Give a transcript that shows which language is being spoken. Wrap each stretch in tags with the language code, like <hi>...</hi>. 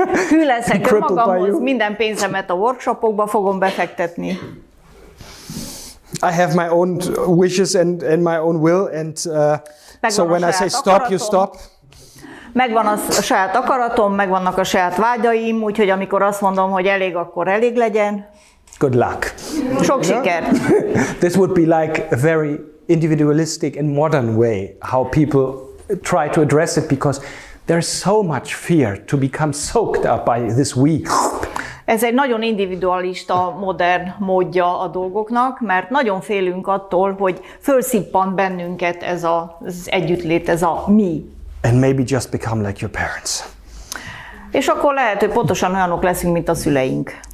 <hu>hű leszek önmagamhoz, minden pénzemet a workshopokba fogom befektetni.</hu> <en>I have my own wishes and my own will, and so when I say stop, you stop.</en> <hu>Megvan a saját akaratom, megvannak a saját vágyaim, úgyhogy amikor azt mondom, hogy elég, akkor elég legyen.</hu> <en>Good luck.</en> <hu>Sok sikert.</hu> <en>This would be like a very individualistic and modern way how people try to address it, because there's so much fear to become soaked up by this we.</en> <hu>Ez egy nagyon individualista, modern módja a dolgoknak, mert nagyon félünk attól, hogy fölszippant bennünket ez az együttlét, ez a mi.</hu> <en>And maybe just become like your parents.</en> <hu>És akkor lehet, hogy pontosan olyanok leszünk, mint a szüleink.</hu>